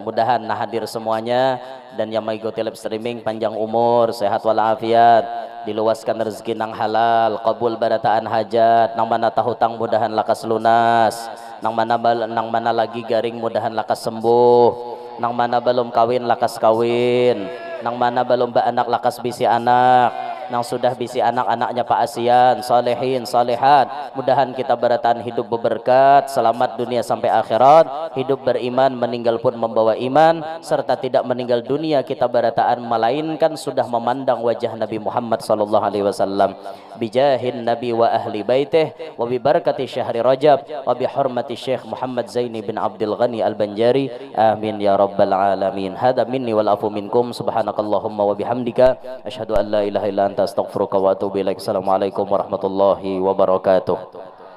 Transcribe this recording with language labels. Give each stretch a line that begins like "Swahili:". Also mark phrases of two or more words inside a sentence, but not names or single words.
Banjar: Mudahan nah hadir semuanya dan yang mengikuti
English: live streaming
Banjar: panjang umur, sehat walafiat, diluaskan rezeki nang halal, qabul barataan hajat, nang mana tahutang mudahan lakas lunas, nang mana lagi garing mudahan lakas sembuh, nang mana belum kawin lakas kawin, nang mana belum anak lakas bisi anak, nang sudah bisi anak-anaknya Pak Asian, solehin, solehat.
Indonesian: Mudahan kita barataan hidup berberkat, selamat dunia sampai akhirat, hidup beriman, meninggal pun membawa iman, serta tidak meninggal dunia kita barataan melainkan sudah memandang wajah Nabi Muhammad
Arabic: صلى الله عليه وسلم. بجاه النبي وأهل بيته وببركة شهر رجب وبحرمة الشيخ محمد زيني بن عبد الغني البنجاري. آمين يا رب العالمين. هذا مني والعفو منكم. سبحانك اللهم وبحمدك أشهد أن لا إله إلا أنت أستغفرك وأتوب إليك. السلام عليكم ورحمة الله وبركاته.